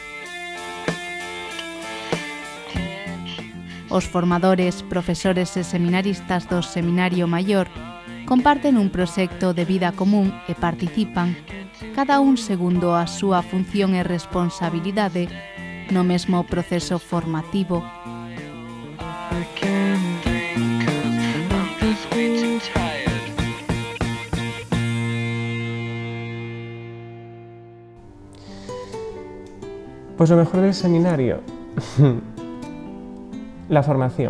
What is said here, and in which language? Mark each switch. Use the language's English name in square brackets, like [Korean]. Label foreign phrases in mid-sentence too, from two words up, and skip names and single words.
[Galician] Os formadores, profesores e seminaristas do Seminario Maior comparten un proxecto de vida común e participan, cada un segundo a súa función e responsabilidade, no mesmo proceso formativo. [Spanish] Pues lo mejor del seminario, la formación.